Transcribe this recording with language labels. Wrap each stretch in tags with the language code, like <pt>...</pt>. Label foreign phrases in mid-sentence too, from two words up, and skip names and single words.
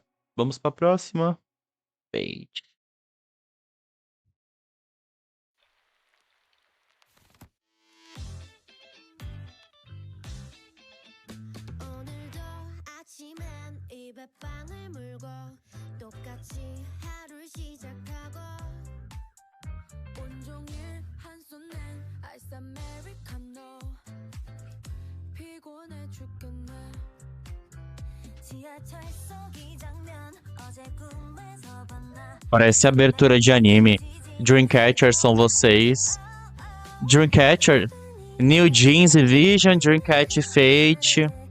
<pt>Vamos pra próxima. Page.</pt> <ko>오늘도 아침엔 입에 빵을 물고 똑같이 하루를 시작하고 온종일 한손엔 아이스 아메리카노 피곤해 죽겠네 지하철 속 이 장면 어제 꿈에서 봤나</ko> <pt>Parece abertura de anime. Dreamcatcher são vocês. Dreamcatcher, New Jeans Vision, Dreamcatcher Fate.</pt>